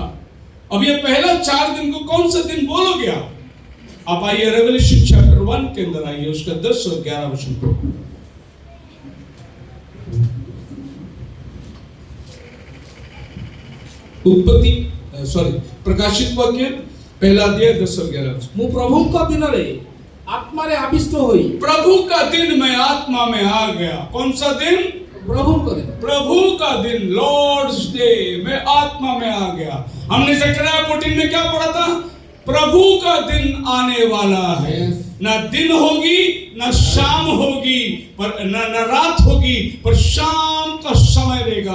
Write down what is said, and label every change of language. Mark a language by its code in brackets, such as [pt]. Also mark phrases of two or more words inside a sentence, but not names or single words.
[hi] अब ये पहला 4 दिन को कौन सा दिन बोलोगे आप आइए [en] Revelation chapter [hi] 1 के अंदर आइए, उसका 10 और 11 वचन पढ़ो। प्रकाशित वाक्य पहला अध्याय 10 और 11। [or] ମୁଁ ପ୍ରଭୁଙ୍କ ଦିନରେ ଆତ୍ମାରେ ଆବିଷ୍ଟ ହୋଇ, [hi] प्रभु का दिन मैं आत्मा में आ गया। कौन सा दिन? [or] ପ୍ରଭୁଙ୍କ ଦିନ। [hi] प्रभु का दिन, [en] Lord's day, [hi] मैं आत्मा में आ गया। हमने ज़करिया 14 में क्या पढ़ा था? प्रभु का दिन आने वाला है। ना दिन होगी ना शाम होगी, पर न रात होगी, पर शाम का समय रहेगा।